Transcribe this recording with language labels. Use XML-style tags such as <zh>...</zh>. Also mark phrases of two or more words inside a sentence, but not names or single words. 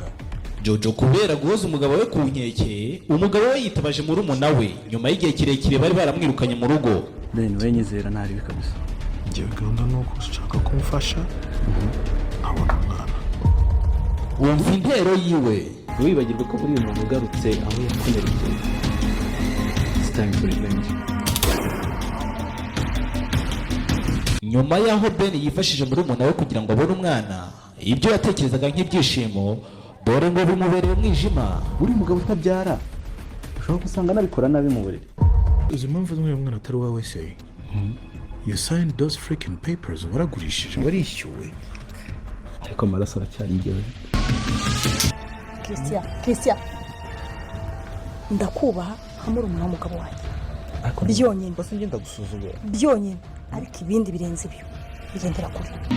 <rw>Jojo kubera guhoza umugabo we ku nkeke, umugabo we yitabaje murumuna we nyuma y'igihe kirekire bari baramwirukanye mu rugo. Ben we nyizera ntari bikabisa. ngewe gahunda ni uko ushaka kumfasha nkabona umwana. Wumva intero yiwe. Wibagirwe ko buri umuntu ugarutse aho yakomerekeye.</rw> <en>It's time for revenge.</en> <rw>Nyuma y'aho Ben yifashije murumuna we kugira ngo abone umwana, ibyo yatekerezaga nk'ibyishimo dore ngo bimubereye umwijima. Uri mugabo utabyara ushobora gusanga nabikora nabi mu buriri. uzi impamvu z'umwe mwana atari uwawe se?</rw> <en>you signed those freaking papers,</en> <rw>waragurishije, warishyuwe. Ariko amaraso aracyari ngewe. Christian ndakubaha hamwe umwana w'umugabo wanjye byonyine, basi ngenda gusuzugura byonyine, ariko ibindi birenze ibyo bigendera kure.</rw>